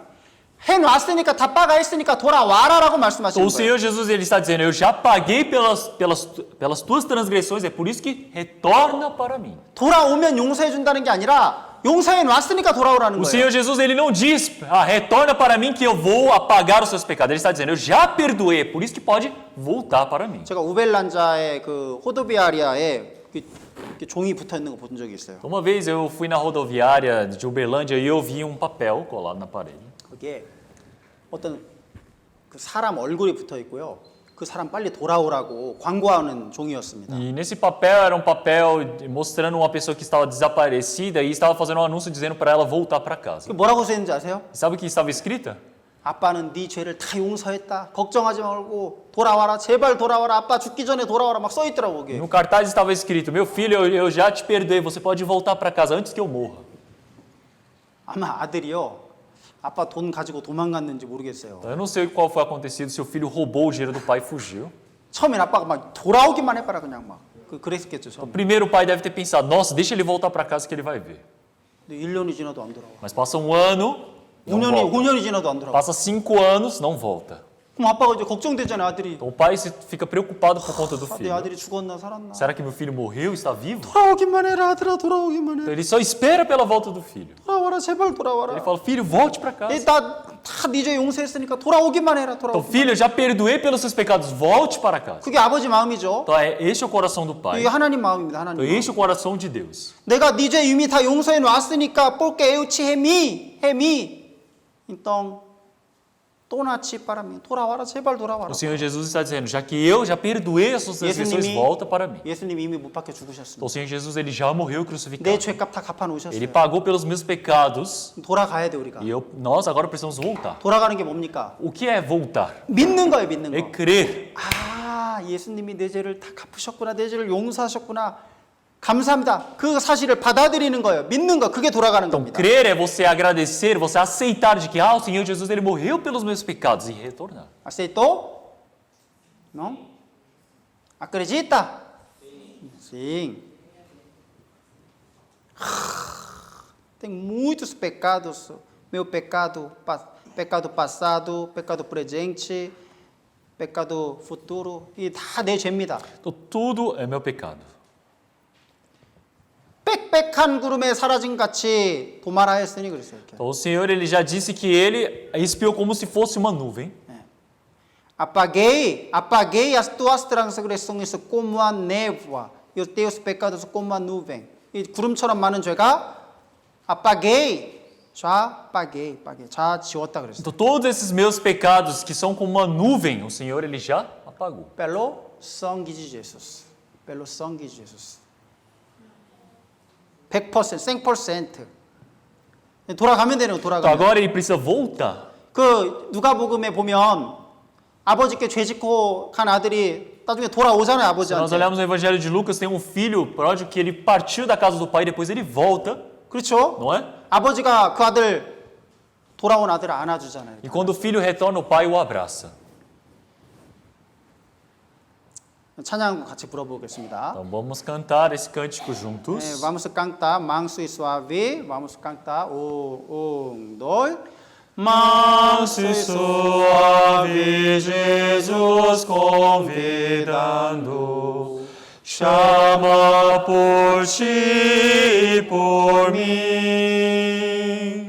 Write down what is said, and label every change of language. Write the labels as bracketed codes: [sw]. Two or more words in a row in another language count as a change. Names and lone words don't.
[ko] 해놨으니까 다 빠가했으니까 돌아와라라고 [pt] Então, [ko] 말씀하시는 [pt] o [ko] 거예요. [pt] Senhor Jesus, ele está dizendo, eu já paguei pelas tuas transgressões, é por isso que retorna para mim. [ko] 돌아오면 용서해 준다는 게 아니라 용서해 놨으니까 돌아오라는 [pt] O [ko] 거예요. [pt] Senhor Jesus, ele não diz, retorna para mim que eu vou apagar os seus pecados. Ele está dizendo, eu já perdoei, é por isso que pode voltar para mim. [ko] 제가 우벨란자의 그 호도비아리아에 이렇게 종이 붙어 있는 거 본 적이 있어요. [pt] Uma vez eu fui na rodoviária de Uberlândia e eu vi um papel colado na parede. [ko] 거기에 어떤 그 사람 얼굴이 붙어 있고요. 그 사람 빨리 돌아오라고 광고하는 종이었습니다. [pt] E nesse papel era um papel mostrando uma pessoa que estava desaparecida e estava fazendo um anúncio dizendo para ela voltar para casa. [ko] 그 뭐라고 써 있는지 아세요? [pt] Sabe o que estava escrito? [ko] 아빠는 네 죄를 다 용서했다. 걱정하지 말고 돌아와라. 제발 돌아와라. 아빠 죽기 전에 돌아와라. 막 써 있더라고 거기에. [pt] No cartaz estava escrito, meu filho, eu já te perdoei, você pode voltar para casa antes que eu morra. [ko] 아마 아들이요. 아빠 돈 가지고 도망갔는지 모르겠어요. [pt] Eu não sei qual foi acontecido, se o filho roubou o dinheiro do pai e fugiu. [ko] 처음엔 아빠가 막 돌아오기만 해봐라 그냥 막 그랬겠죠. 처음에. [pt] Primeiro o pai deve ter pensado, nossa, deixa ele voltar para casa que ele vai ver. [ko] 근데 1년이 지나도 안 돌아와. [pt] Mas passa um ano, não volta. [ko] 5년이 지나도 안 돌아와. [pt] Passa 5 anos, não volta. [ko] 그럼 아빠가 이제 걱정되잖아요, 아들이. [pt] Então o pai fica preocupado por conta do [ko] 내 [pt] filho. [ko] 아들이 죽었나 살았나. [pt] Será que meu filho morreu, está vivo? [ko] 돌아오기만 해라, 아들아, 돌아오기만 [pt] Então [ko] 해. [pt] ele só espera pela volta do filho. [ko] 돌아와라, 제발 [pt] Ele [ko] 돌아와라. [pt] fala, filho, volte para casa. [ko] 나다네 죄 용서했으니까 돌아오기만 해라, [pt] Então, [ko] 돌아오기만. [pt] filho, eu já perdoei pelos seus pecados, volte para casa. [ko] 그게 아버지 마음이죠. [pt] Então, este é o coração do pai. [ko] 이게 하나님 마음입니다, [pt] Então, [ko] 하나님. 마음. [pt] este é o coração de Deus. [ko] 내가 네 죄 이미 다 용서해 놨으니까 [pt] porque eu te remi. Então, torna-te para mim. [ko] 돌아와라, 제발 돌아와라. [pt] O Senhor Jesus está dizendo, já que eu já perdoei as suas transgressões, volta para mim. [ko] 예수님이 이미 못 박혀 죽으셨습니다. [pt] Então, o Senhor Jesus, ele já morreu [ko] 내 [pt] crucificado. [ko] 죄값 다 갚아 [pt] Ele [ko] 놓으셨어요. [pt] pagou pelos meus pecados [ko] 돌아가야 돼 우리가. [pt] e nós agora precisamos voltar. [ko] 돌아가는 게 뭡니까? [pt] O que é voltar? [ko] 믿는 거예요, 믿는 [pt] É [ko] 거. [pt] crer. [ko] 아, 예수님이 내 죄를 다 갚으셨구나, 내 죄를 용서하셨구나. 감사합니다. 그 사실을 받아들이는 거예요. 믿는 거, 그게 돌아가는 [pt] Então, [ko] 겁니다. [pt] crer é você agradecer, você aceitar de que o Senhor Jesus ele morreu pelos meus pecados e retornar. Aceito? Não? Acredita? Sim. Tem muitos pecados. Meu pecado, pecado passado, pecado presente, pecado futuro. [ko] 이 다 내 죄입니다. [pt] Então, tudo é meu pecado. [ko] 빽빽한 구름에 사라진 같이 도말하였으니 그랬어요. 이렇게. [pt] Então, o Senhor ele já disse que ele expiou como se fosse uma nuvem. Apaguei as tuas transgressões como a névoa e os teus pecados como a nuvem. [ko] 이 구름처럼 많은 죄가 [pt] apaguei, já [ko] 지웠다 그랬어요. [pt] Então, todos esses meus pecados que são como uma nuvem, o Senhor ele já apagou. Pelo sangue de Jesus. Pelo sangue de Jesus. 100%, 100%. [ko] 돌아가면 되는 거 [pt] Então, [ko] 돌아가면. [pt] agora ele precisa voltar. [ko] 그 누가복음에 보면 아버지께 죄 짓고 간 아들이 나중에 돌아오잖아요, [pt] Se nós [ko] 아버지한테. [pt] olharmos no Evangelho de Lucas, tem um filho pródigo que ele partiu da casa do pai e depois ele volta, [ko] 그렇죠? [pt] não é? [ko] 아버지가 그 아들 돌아온 아들을 안아주잖아요. [pt] E quando o filho retorna, o pai o abraça. [ko] 찬양 같이 불러보겠습니다. [pt] Então vamos cantar esse cântico [ko] 네, [pt] juntos. vamos cantar manso e suave. Vamos cantar dois. Manso e suave, Jesus convidando, chama por ti e por mim.